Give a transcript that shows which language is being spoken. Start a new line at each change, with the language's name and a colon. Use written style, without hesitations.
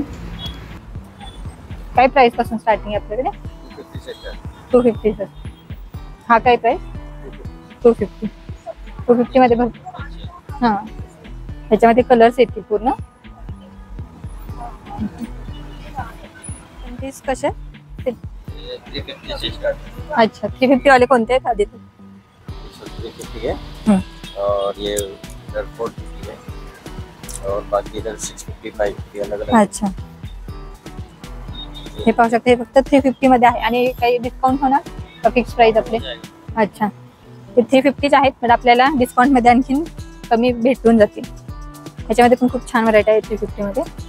Marathi: काय प्राईसपासून स्टार्टिंग आहे आपल्याकडे? 250 सर। हा काय प्राईस? 250 मध्ये बघ। हां, ह्याच्यामध्ये कलर्स येतील पूर्ण। पीस कसे?
Hindi: 350 से स्टार्ट।
Marathi: अच्छा, 350 वाले कोणते आहेत आधी?
Hindi: 350 है और ये इधर 450 है और बाकी इधर 650, 550 अलग-अलग।
Marathi: अच्छा, हे पाहू शकता, हे फक्त 350 मध्ये आहे। आणि काही डिस्काउंट होणार का फिक्स प्राइस आपले? अच्छा, ते 350 आहेत, पण आपल्याला डिस्काउंटमध्ये आणखीन कमी भेटून जातील। ह्याच्यामध्ये पण खूप छान व्हरायटी आहे 350 मध्ये।